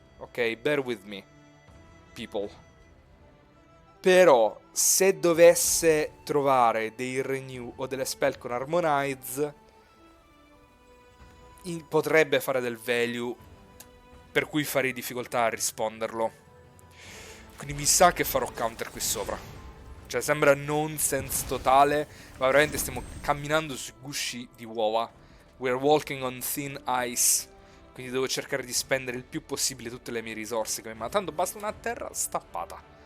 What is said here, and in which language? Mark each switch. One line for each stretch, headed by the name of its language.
English: Ok, bear with me, people.
Italian: Però se dovesse trovare dei renew o delle spell con Harmonize, potrebbe fare del value, per cui farei difficoltà a risponderlo. Quindi mi sa che farò counter qui sopra. Cioè sembra nonsense totale, ma veramente stiamo camminando sui gusci di uova.
English: We're walking on thin ice.
Italian: Quindi devo cercare di spendere il più possibile tutte le mie risorse. Ma tanto basta una terra stappata.